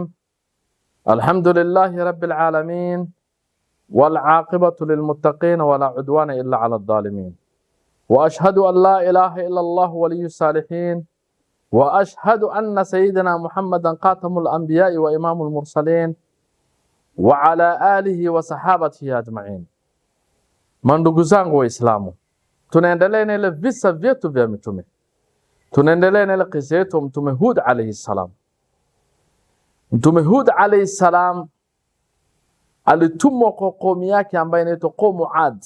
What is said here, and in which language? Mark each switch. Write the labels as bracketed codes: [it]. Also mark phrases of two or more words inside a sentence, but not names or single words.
[ar] الحمد لله رب العالمين والعاقبة للمتقين ولا عدوان إلا على الظالمين، وأشهد أن لا إله إلا الله ولي الصالحين، وأشهد أن سيدنا محمدا خاتم الأنبياء وإمام المرسلين وعلى آله وصحابته أجمعين. [sw] Mandugu zangu Waislamu, tunaendelea na ile visa vyetu vya mitume. Tunaendelea na ile kisa yetu Mtume Hud [ar] عليه السلام. [sw] Mtume Hud [ar] عليه السلام [sw] alitumwa kwa kaumu yake ambayo inaitwa kaumu Ad.